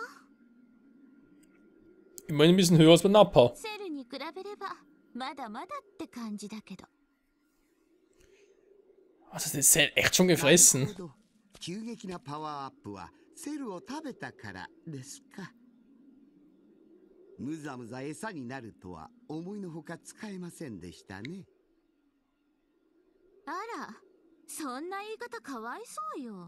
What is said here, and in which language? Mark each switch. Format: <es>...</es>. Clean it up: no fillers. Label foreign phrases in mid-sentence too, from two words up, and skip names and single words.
<de>Immerhin ein bisschen höher als bei Nappa.</de> <ja>セルに比べればまだまだって感じだけど。</ja> <de>Also, das ist Cell echt schon gefressen.</de> <ja>急激なパワーアップはセルを食べたからですか。むざむざ餌になるとは思いのほか使えませんでしたね。あら、そんな言い方かわいそうよ。</ja>